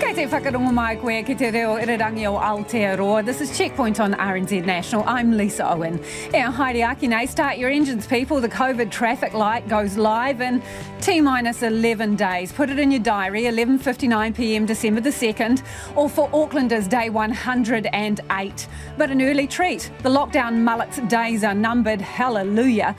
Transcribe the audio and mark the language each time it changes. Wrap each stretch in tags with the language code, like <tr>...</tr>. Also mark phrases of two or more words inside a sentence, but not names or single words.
<mi>whakarongo mai koe ki te reo irirangi o Aotearoa.</mi> <en>This is Checkpoint on RNZ National. I'm Lisa Owen.</en> <mi>Haere aki nei,</mi> <en>start your engines, people. The COVID traffic light goes live in T-minus 11 days. Put it in your diary, 11:59pm December the 2nd, or for Aucklanders, day 108. But an early treat. The lockdown mullet's days are numbered. Hallelujah.</en>